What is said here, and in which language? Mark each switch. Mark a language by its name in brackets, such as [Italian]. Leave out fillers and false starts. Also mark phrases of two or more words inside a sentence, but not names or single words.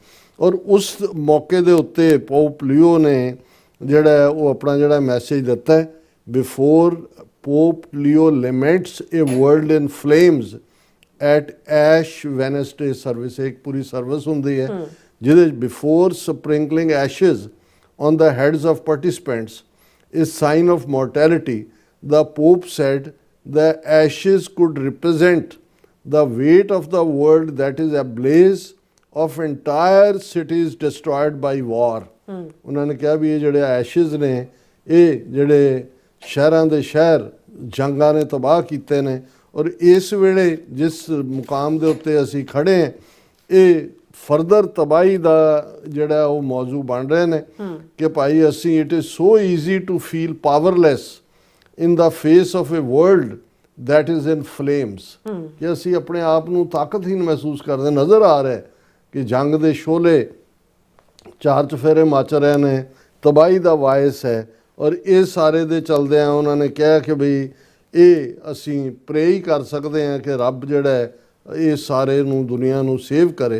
[Punjabi] ਔਰ ਉਸ ਮੌਕੇ ਦੇ ਉੱਤੇ ਪੋਪ ਲਿਓ ਨੇ ਜਿਹੜਾ ਉਹ ਆਪਣਾ ਜਿਹੜਾ ਮੈਸੇਜ ਦਿੱਤਾ ਹੈ, [English] before Pope Leo laments a world in flames at Ash Wednesday service, [Punjabi] ਇੱਕ ਪੂਰੀ ਸਰਵਿਸ ਹੁੰਦੀ ਹੈ ਜਿਹਦੇ [English] before sprinkling ashes on the heads of participants is sign of mortality. the Pope said the ashes could represent the weight of the world that is ablaze of entire cities destroyed by war। [Punjabi] ਉਹਨਾਂ ਨੇ ਕਿਹਾ ਵੀ ਇਹ ਜਿਹੜੇ ਐਸ਼ਿਜ਼ ਨੇ ਇਹ ਜਿਹੜੇ ਸ਼ਹਿਰਾਂ ਦੇ ਸ਼ਹਿਰ ਜੰਗਾਂ ਨੇ ਤਬਾਹ ਕੀਤੇ ਨੇ, ਔਰ ਇਸ ਵੇਲੇ ਜਿਸ ਮੁਕਾਮ ਦੇ ਉੱਤੇ ਅਸੀਂ ਖੜੇ ਹਾਂ ਇਹ ਫਰਦਰ ਤਬਾਹੀ ਦਾ ਜਿਹੜਾ ਉਹ ਮੌਜੂ ਬਣ ਰਹੇ ਨੇ ਕਿ ਭਾਈ ਅਸੀਂ [English] it is so easy to feel powerless in the face of a world that is in flames, [Punjabi] ਕਿ ਅਸੀਂ ਆਪਣੇ ਆਪ ਨੂੰ ਤਾਕਤਹੀਨ ਮਹਿਸੂਸ ਕਰਦੇ ਨਜ਼ਰ ਆ ਰਿਹਾ ਕਿ ਜੰਗ ਦੇ ਸ਼ੋਲੇ ਚਾਰ ਚਫੇਰੇ ਮਚ ਰਹੇ ਨੇ, ਤਬਾਹੀ ਦਾ ਵਾਇਸ ਹੈ, ਔਰ ਇਹ ਸਾਰੇ ਦੇ ਚਲਦੇ ਆ ਉਹਨਾਂ ਨੇ ਕਿਹਾ ਕਿ ਬਈ ਇਹ ਅਸੀਂ ਪ੍ਰੇ ਹੀ ਕਰ ਸਕਦੇ ਹਾਂ ਕਿ ਰੱਬ ਜਿਹੜਾ ਹੈ ਇਹ ਸਾਰੇ ਨੂੰ ਦੁਨੀਆ ਨੂੰ ਸੇਵ ਕਰੇ।